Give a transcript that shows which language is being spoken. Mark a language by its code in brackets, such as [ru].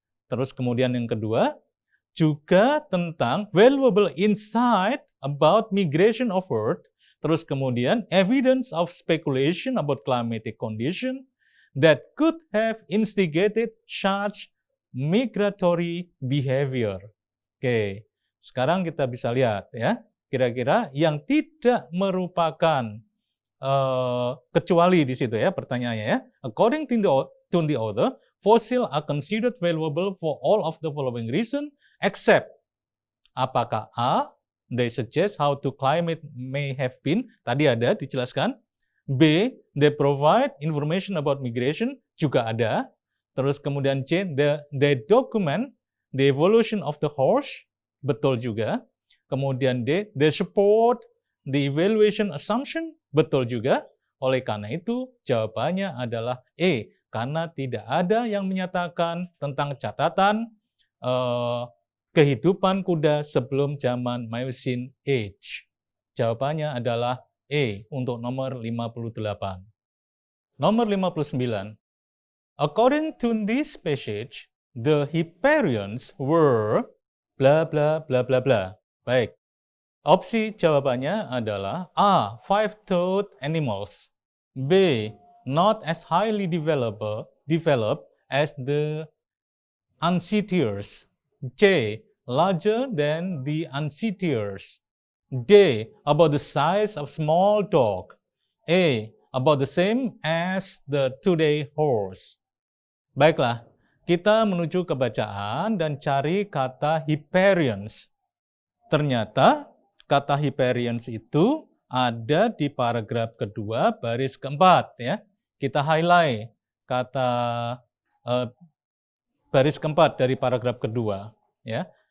[id] Terus kemudian yang kedua, juga tentang [en] valuable insight about migration of earth. [id] Terus kemudian [en] evidence of speculation about climatic condition that could have instigated such migratory behavior. [id] Oke, sekarang kita bisa lihat ya, kira-kira yang tidak merupakan kecuali di situ ya pertanyaannya ya. [en] According to the author, fossil are considered valuable for all of the following reason except. [id] Apakah [en] A, they suggest how to climate may have been, [id] tadi ada dijelaskan. [en] B, they provide information about migration, [id] juga ada. Terus kemudian [en] C, they document the evolution of the horse, [id] betul juga. Kemudian [en] D, they support the evaluation assumption, [id] betul juga. Oleh karena itu, jawabannya adalah E, karena tidak ada yang menyatakan tentang catatan kehidupan kuda sebelum zaman Miocene Age. Jawabannya adalah E untuk nomor 58. Nomor 59. [en] According to this passage, the Hipparions were bla bla bla bla bla. [id] Baik. Opsi jawabannya adalah A, [en] five-toed animals. B, not as highly developed as the Ancitiors. C, larger than the Ancitiors. D, about the size of small dog. A, about the same as the today horse. [id] Baiklah, Kita menuju ke bacaan dan cari kata Hipparions. Ternyata kata Hipparions itu ada di paragraf kedua baris keempat ya. Kita highlight kata baris keempat dari paragraf kedua ya.